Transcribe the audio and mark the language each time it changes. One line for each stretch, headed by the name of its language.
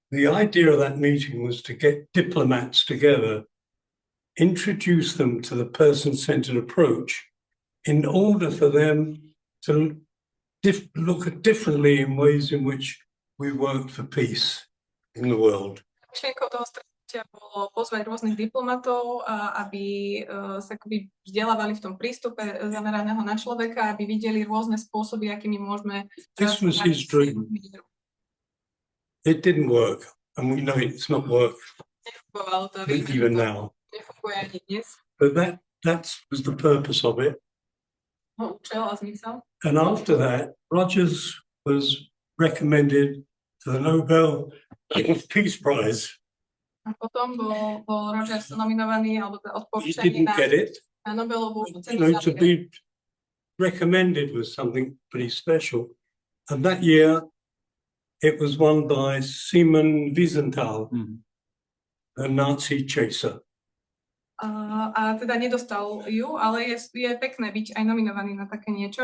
English: The idea of that meeting was to get diplomats together, introduce them to the person-centered approach in order for them to look at differently in ways in which we work for peace in the world.
Slovak: Myšlienkou toho stretnutia bolo pozvať rôznych diplomatov, aby sa akoby vzdelávali v tom prístupe zameraného na človeka, aby videli rôzne spôsoby, akými môžeme...
English: This was his dream. It didn't work, and we know it's not work even now. But that was the purpose of it. And after that, Rogers was recommended to the Nobel Peace Prize.
Slovak: A potom bol Rogers nominovaný alebo
English: He didn't get it.
Slovak: Na Nobelovú cenu.
English: You know, to be recommended was something pretty special. And that year, it was won by Simon Wiesenthal, a Nazi chaser.
Slovak: A teda nedostal ju, ale je pekné byť aj nominovaný na také niečo.